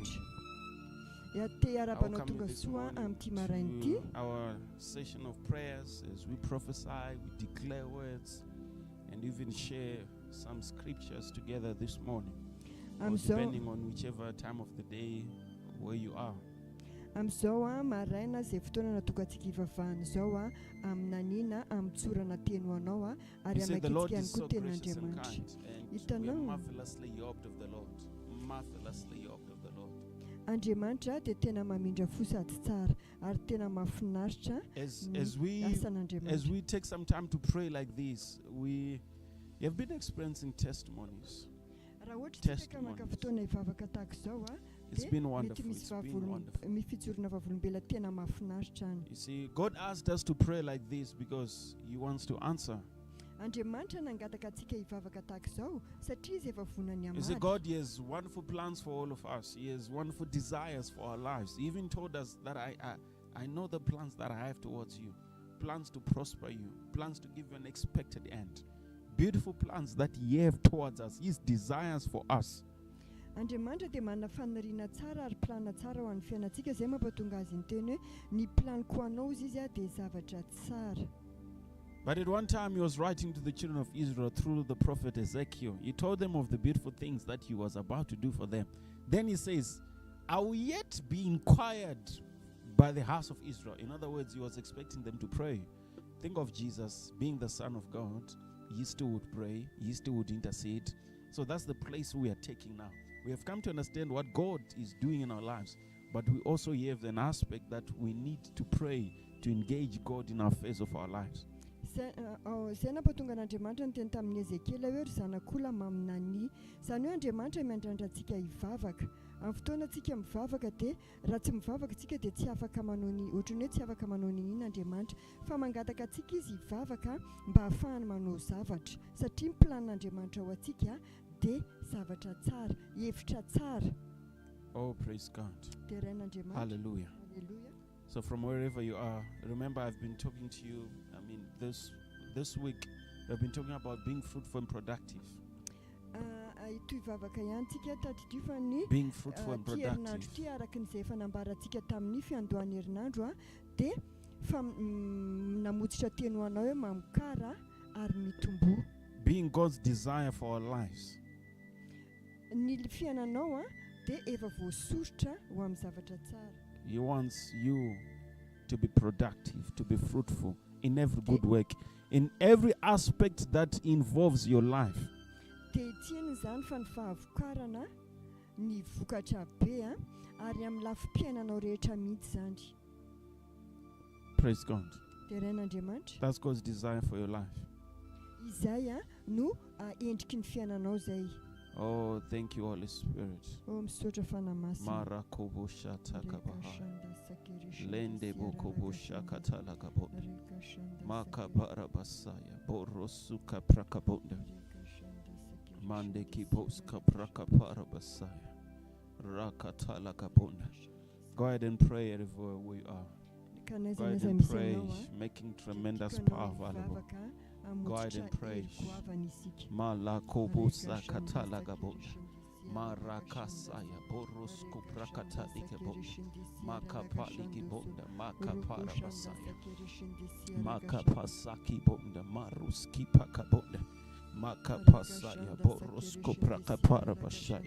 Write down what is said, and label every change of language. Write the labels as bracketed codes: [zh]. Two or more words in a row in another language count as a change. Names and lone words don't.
[en] I welcome you this morning to our session of prayers as we prophesy, we declare words, and even share some scriptures together this morning, depending on whichever time of the day where you are. [mg] Amsoa maraina ze fotoana natokatsika ivavahana zao aminanina amtsorana teno anao ary amakitika ihany koa ten'Andriamanitra. Hitanao [en] marvelously of the Lord. [mg] Andriamanitra dia tena mamindra fo sady tsara ary tena mahafinaritra asan'Andriamanitra. [en] As we take some time to pray like this, we have been experiencing testimonies. [mg] Raha ohatra tsika maka fotoana ivavaka tahaka izao [en] It's been wonderful. It's been wonderful. [mg] mifijorona vavolombelona tena mahafinaritra any. [en] You see, God asked us to pray like this because He wants to answer. [mg] Andriamanitra nangataka atsika hivavaka tahaka izao satria izy efa vonany [en] You see, [mg] amady. [en] God, He has wonderful plans for all of us. He has wonderful desires for our lives. He even told us that I know the plans that I have towards you. Plans to prosper you. Plans to give you an expected end. Beautiful plans that He have towards us. His desires for us. [mg] Andriamanitra dia manana fanariana tsara ary plana tsara ho an'ny fiainantsika izay mampatonga azy nyteny hoe ny planiko ho anao izy dia zavatra tsara. [en] But at one time He was writing to the children of Israel through the prophet Ezekiel. He told them of the beautiful things that He was about to do for them. Then He says, I will yet be inquired by the house of Israel. In other words, He was expecting them to pray. Think of Jesus being the Son of God. He still would pray. He still would intercede. So that's the place we are taking now. We have come to understand what God is doing in our lives. But we also have an aspect that we need to pray to engage God in our phase of our lives. [mg] Izay nampatonga an'Andriamanitra ny teny tamin'ny Ezekela hoe ry zanak'olona maminany. Izany hoe Andriamanitra miandrandra antsika hivavaka. Amin'ny fotoana antsika mivavaka dia raha tsy mivavaka antsika dia tsy afaka manao ny ohatrany hoe tsy afaka manao ny inona Andriamanitra. Fa mangataka antsika izy hivavaka mba ahafahany manao zavatra. Satria ny planin'Andriamanitra ho antsika dia zavatra tsara, hevitra tsara. [en] Oh, praise God. [mg] Dia rain'Andriamanitra. [en] Hallelujah. Hallelujah. So from wherever you are, remember I've been talking to you, this week, we've been talking about being fruitful and productive. [mg] Ito hivavaka ihany tsika tadidio fa ny [en] Being fruitful and [mg] herinandro [en] productive. [mg] ty araka n'izay efa nambarantsika tamin'ny fiandohan'ny herinandro dia fa namotsitra teny ho anao hoe mamokara ary mitombo. [en] Being God's desire for our lives. [mg] Ny fiainanao dia efa voasoritra ho amin'ny zavatra tsara. [en] He wants you to be productive, to be fruitful in every good work, in every aspect that involves your life. [mg] Dia tiany izany fa ny fahavokarana ny vokatra be ary amin'ny lafim-piainanao rehetra mihitsy izany. [en] Praise God. [mg] Dia rain'Andriamanitra. [en] That's God's desire for your life. [mg] Izay no endriky ny fiainanao izay. [en] Oh, thank you, Holy Spirit. [mg] Misaotra fanamasina. Marakobosha takabaha. Lende bokobosha katalakabo. Makabara basaya. Borosuka prakabonda. Mande kiboska prakapara basaya. Rakatalakabonda. [en] Go ahead and pray everywhere we are. Go ahead and pray, making tremendous power available. Go ahead and pray. Malakobusa katalagabonda. Marakasaya borosko prakatalikabonda. Makapalikibonda. Makaparabasaya. Makapasaki bonda. Maruski pakabonda. Makapasaya borosko prakaparabasaya.